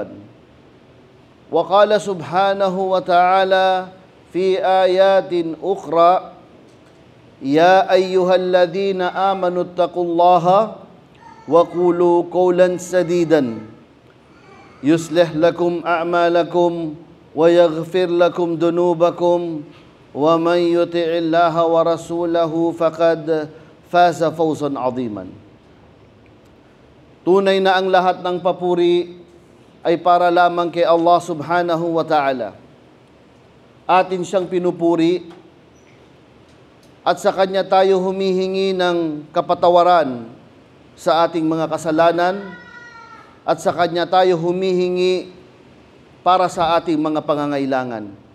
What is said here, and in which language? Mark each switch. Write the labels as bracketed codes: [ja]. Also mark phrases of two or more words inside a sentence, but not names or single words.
[ar] وقال سبحانه وتعالى في آيات أخرى: يا أيها الذين آمنوا اتقوا الله وقولوا قولا سديدا يصلح لكم أعمالكم ويغفر لكم ذنوبكم ومن يطع الله ورسوله فقد فاز فوزا عظيما. [tl] Tunay na ang lahat ng papuri ay para lamang kay Allah [ar] سبحانه وتعالى. [tl] Atin siyang pinupuri at sa Kanya tayo humihingi ng kapatawaran sa ating mga kasalanan at sa Kanya tayo humihingi para sa ating mga pangangailangan.